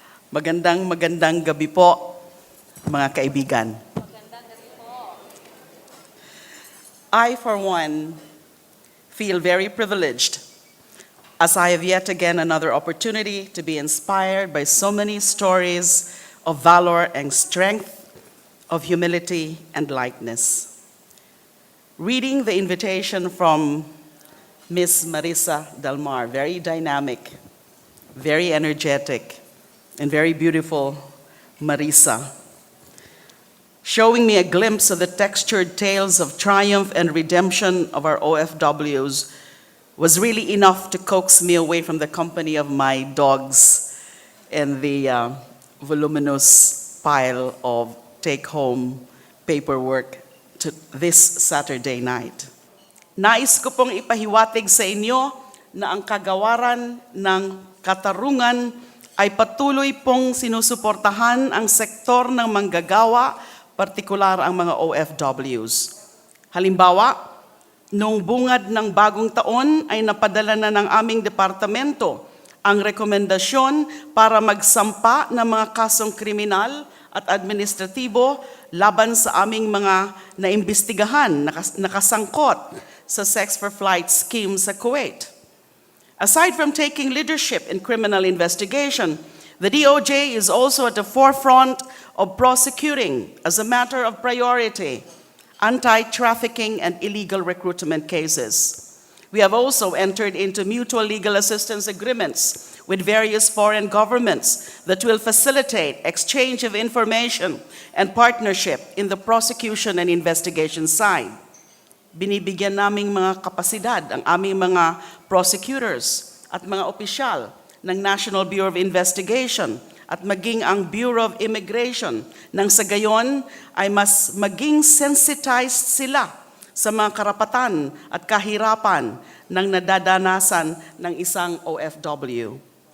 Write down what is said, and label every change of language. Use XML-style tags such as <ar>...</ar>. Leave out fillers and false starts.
<tl>Magandang gabi po, mga kaibigan.</tl> <en>I, for one, feel very privileged as I have yet again another opportunity to be inspired by so many stories of valor and strength, of humility and lightness. Reading the invitation from Miss Marissa del Mar, very dynamic, very energetic, and very beautiful Marissa, showing me a glimpse of the textured tales of triumph and redemption of our OFWs was really enough to coax me away from the company of my dogs and the voluminous pile of take-home paperwork to this Saturday night.</en> <tl>Nais ko pong ipahiwatig sa inyo na ang kagawaran ng katarungan ay patuloy pong sinusuportahan ang sektor ng manggagawa, partikular ang mga OFWs. Halimbawa, noong bungad ng bagong taon ay napadala na ng aming departamento ang rekomendasyon para magsampa ng mga kasong kriminal at administratibo laban sa aming mga naimbestigahan, nakasangkot sa Sex for Flight scheme sa Kuwait.</tl> <en>Aside from taking leadership in criminal investigation, the DOJ is also at the forefront of prosecuting, as a matter of priority, anti-trafficking and illegal recruitment cases. We have also entered into mutual legal assistance agreements with various foreign governments that will facilitate exchange of information and partnership in the prosecution and investigation side.</en> <tl>Binibigyan naming mga kapasidad ang aming mga prosecutors at mga opisyal ng National Bureau of Investigation at maging ang Bureau of Immigration nang sa gayon ay mas maging sensitized sila sa mga karapatan at kahirapan ng nadadanasan ng isang OFW.</tl>